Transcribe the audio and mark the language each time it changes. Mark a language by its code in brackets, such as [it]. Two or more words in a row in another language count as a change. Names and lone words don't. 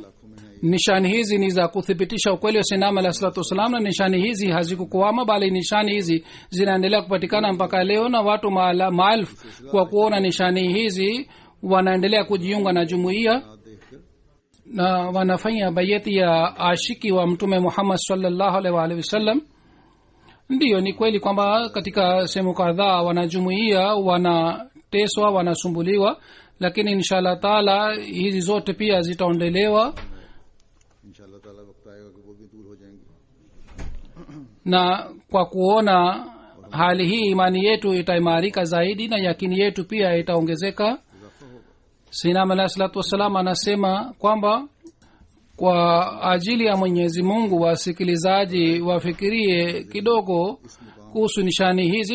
[sw] nishani hizi ni za kuthibitisha ukweli wa sinama [ar] عليه الصلاة والسلام, [sw] na nishani hizi hazikukwama bali nishani hizi zinaendelea kupatikana mpaka leo, na watu maelfu kwa kuona nishani hizi wanaendelea kujiunga na jumuiya na wanafanya bayati ya ashiki wa mtume Muhammad [ar] صلى الله عليه وسلم. [sw] ndiyo ni kweli kwamba katika sehemu kadhaa wanajumuiya wanateswa, wanasumbuliwa, lakini [ar] إن شاء الله تعالى [sw] hizi zote pia zitaondelewa [ar] إن شاء الله تعالى [ur] وقت آئے گا کہ وہ بھی دور ہو جائیں گے. [sw] na kwa kuona hali hii imani yetu itaimarika zaidi na yakini yetu pia itaongezeka. sinam [ar] عليه الصلاة والسلام [sw] anasema kwamba kwa ajili ya mwenyezi mungu wasikilizaji wafikirie kidogo kuhusu nishani hizi.